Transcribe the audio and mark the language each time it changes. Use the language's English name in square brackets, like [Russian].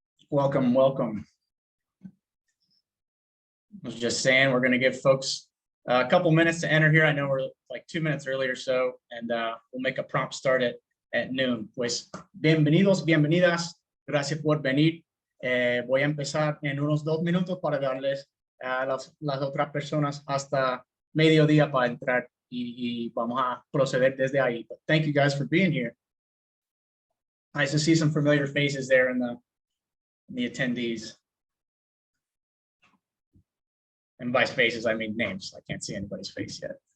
[English] Welcome, welcome. I was just saying we're going to give folks a couple minutes to enter here. I know we're like 2 minutes early or so, and we'll make a prompt start at noon. [Spanish] Pues bienvenidos, bienvenidas. Gracias por venir. Voy a empezar en unos 2 minutos para darles a las otras personas hasta mediodía para entrar y vamos a proceder desde ahí. [English] But thank you guys for being here. Nice to see some familiar faces there in the attendees. And by faces, I mean names. I can't see anybody's face yet.